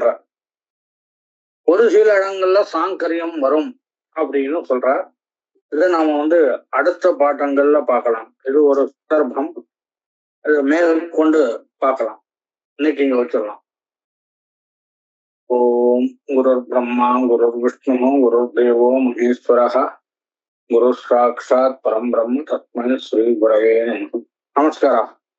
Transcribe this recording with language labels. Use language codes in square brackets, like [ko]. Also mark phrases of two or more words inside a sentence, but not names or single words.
[ta] ஒரு சில இடங்கள்ல சாங்கரியம் வரும் அப்படின்னு சொல்ற. இதை நாம அடுத்த பாட்டங்கள்ல பார்க்கலாம். இது ஒரு சந்தர்ப்பம், அது மேற்கொண்டு பார்க்கலாம். இன்னைக்கு இங்க வச்சிடலாம். [sa] ओम् गुरुर् ब्रह्मा गुरुर् विष्णु गुरुर् देवो महेश्वरः गुरु साक्षात् परम् ब्रह्म तस्मै श्री गुरवे नमः. [ta] நமஸ்காரம்.